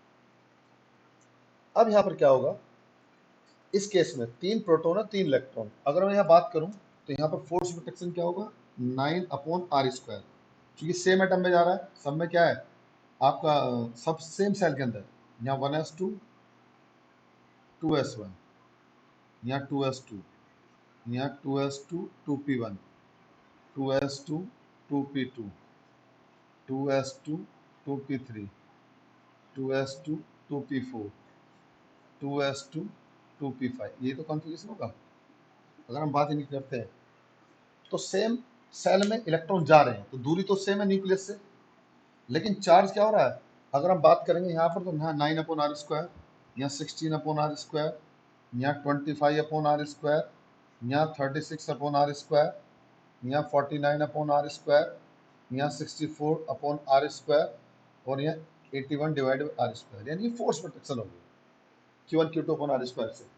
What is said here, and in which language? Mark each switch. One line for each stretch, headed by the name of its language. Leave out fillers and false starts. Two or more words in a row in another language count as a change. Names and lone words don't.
Hindi: अब यहाँ पर क्या होगा, इस केस में 3 प्रोटॉन और 3 इलेक्ट्रॉन, अगर मैं यहाँ बात करूँ तो यहाँ पर
English: force protection
Hindi: क्या होगा, 9
English: upon R square,
Hindi: क्योंकि
English: same atom
Hindi: में जा रहा है, सब में क्या है आपका, सब
English: same shell
Hindi: के अंदर, यहाँ 1s2 2s1, यहाँ 2s2, यहाँ 2s2 2p1, 2s2 2p2, 2s2 2p3, 2s2 2p4, 2s2 2p5, ये तो कॉन्फ़िगरेशन होगा। अगर हम बात इनकी करते हैं तो
English: same shell
Hindi: में इलेक्ट्रॉन जा रहे हैं तो दूरी तो सेम है न्यूक्लियस से, लेकिन चार्ज क्या हो रहा है, अगर हम बात करेंगे यहाँ पर तो यहाँ 9
English: upon R square,
Hindi: यहाँ 16
English: upon R square,
Hindi: यहाँ 25
English: upon R square,
Hindi: यहाँ 36
English: upon R square,
Hindi: यहाँ 49
English: upon R square,
Hindi: यहाँ 64
English: upon R square,
Hindi: और यहाँ 81
English: divided by R square,
Hindi: यानी
English: force protection
Hindi: होगी Q1 Q2
English: upon R square
Hindi: से।